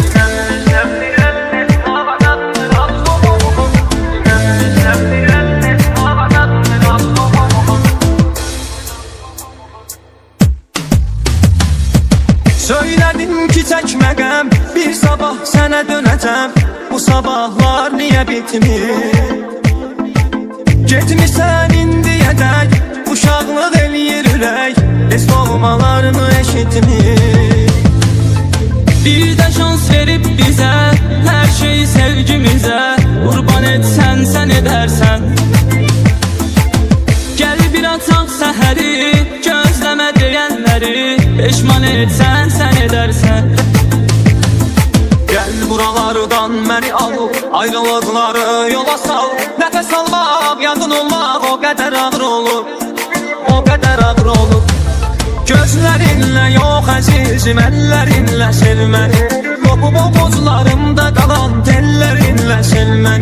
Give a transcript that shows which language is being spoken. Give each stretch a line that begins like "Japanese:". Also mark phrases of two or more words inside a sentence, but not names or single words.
Azerbaijani: Söylədim ki çəkməqəm, bir sabah sənə dönəcəm. Bu sabahlar niyə bitmir? Getmişsən indiyədək, uşaqlıq eləyir ürək, heç olmalarını eşitmir.
Turkish: Bir de şans verip bize her şeyi sevgimize kurban etsen sen edersen. Gel bir atak səhəri gözləmə deyənləri peşman etsen sen edersen.
Azerbaijani: Gel buralardan məni al, ayrılıqları yola sal. Nəfəs almaq, yadın olmaq o qədər ağır olur, o qədər ağır olur. Gözlərinlə yox əzizim, əllərinlə sevməni. Qopub ovuclarımda qalan tellərinlə sevməni.